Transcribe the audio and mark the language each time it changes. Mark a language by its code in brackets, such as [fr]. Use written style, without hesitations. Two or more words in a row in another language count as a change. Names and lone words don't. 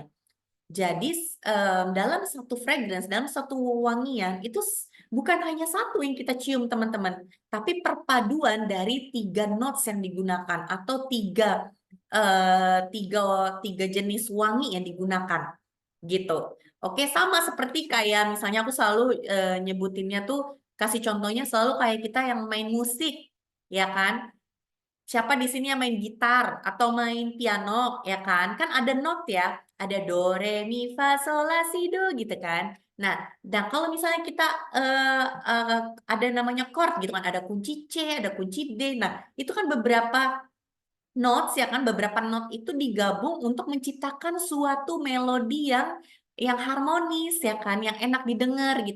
[id] Jadi dalam satu fragrance, dalam satu wangian itu bukan hanya satu yang kita cium teman-teman, tapi perpaduan dari 3 notes yang digunakan atau tiga tiga jenis wangi yang digunakan gitu. Oke, sama seperti kayak misalnya aku selalu nyebutinnya tuh, kasih contohnya selalu kayak kita yang main musik, ya kan? Siapa di sini yang main gitar atau main piano, ya kan? Kan ada not ya, ada do, re, mi, fa, sol, la, si, do gitu kan. Nah, dan kalau misalnya kita eh, eh, ada namanya chord gitu kan, ada kunci C, ada kunci D. Nah, itu kan beberapa notes ya kan, beberapa not itu digabung untuk menciptakan suatu melodi yang harmonis ya kan, yang enak didengar gitu.